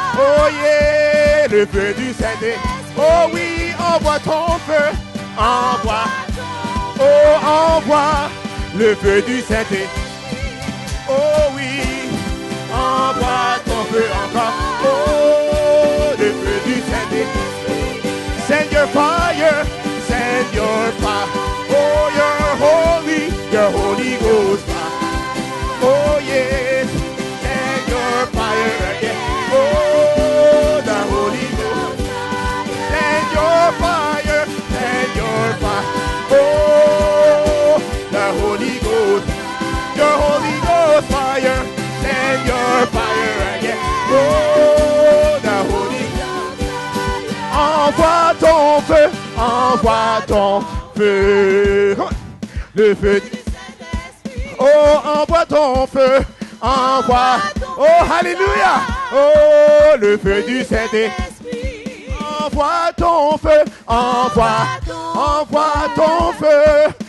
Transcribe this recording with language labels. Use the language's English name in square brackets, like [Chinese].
[English] Oh yeah, [French] le feu du Saint-Esprit. Oh oui, envoie ton feu. Envoie le feu du Saint-Esprit. Oh oui, envoie ton feu encore. Oh, le feu du Saint-Esprit. [English] Send your fire, send your fire. Oh, your Holy Ghost fire. Oh yes, send your fire again. Oh, the Holy Ghost. Send your fire, send your fire. Oh, the Holy Ghost. Your Holy Ghost fire, send your fire again. Oh, the Holy Ghost. [French] Envoie ton feu, envoie ton feu. Le feu. Oh, envoie ton feu, envoie. Oh, alléluia. Oh, le feu du Saint-Esprit. Envoie ton feu, envoie ton feu.